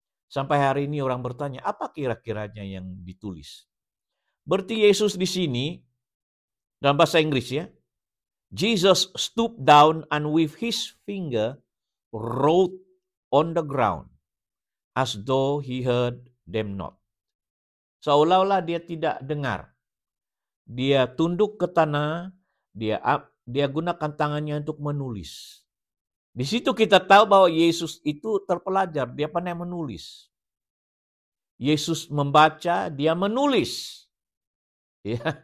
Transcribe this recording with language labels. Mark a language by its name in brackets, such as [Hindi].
[Indonesian] Sampai hari ini orang bertanya, apa kira-kiranya yang ditulis? Berarti Yesus di sini dalam bahasa Inggris ya, [English] Jesus stooped down and with his finger wrote on the ground as though he heard them not. [Indonesian] Seolah-olah dia tidak dengar. Dia tunduk ke tanah, dia gunakan tangannya untuk menulis. Di situ kita tahu bahwa Yesus itu terpelajar, dia pandai menulis. Yesus membaca, dia menulis. Ya.